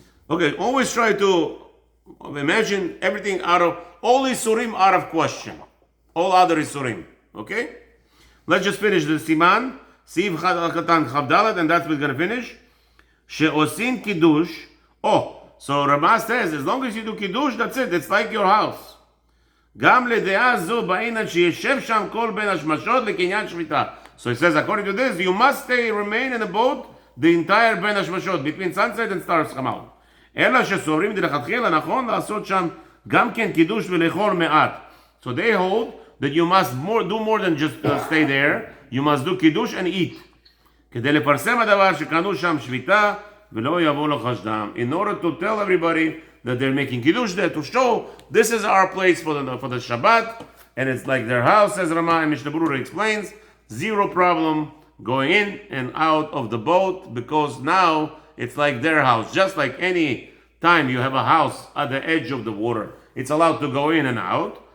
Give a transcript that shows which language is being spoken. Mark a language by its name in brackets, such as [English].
[English] Okay, always try to imagine everything out of, all isurim out of question. All other isurim. Okay? Let's just finish the siman. Siv Katan Chavdalat, and that's what we're going to finish. [Hebrew] She'osin kiddush. [English] Oh, so Rama says, as long as you do kiddush, that's it. It's like your house. [Hebrew] גם לדעה זו בעינן שישב שם כל בין השמשות לקניין שביתה. [English] So he says, according to this, you must remain in the boat the entire בין השמשות, between sunset and stars come out. [Hebrew] אלא שסוברים דלכתחילה נכון לעשות שם גם כן קידוש ולאכול מעט. [English] So they hold that you must do more than just stay there, you must do קידוש and eat. [Hebrew] כדי לפרסם הדבר שקנו שם שביתה ולא יבוא לו חשדם. [English] In order to tell everybody that they're making kiddush there, to show this is our place for the Shabbat, and it's like their house, as Rama and Mishnah Berurah explains. Zero problem going in and out of the boat, because now it's like their house. Just like any time you have a house at the edge of the water, it's allowed to go in and out.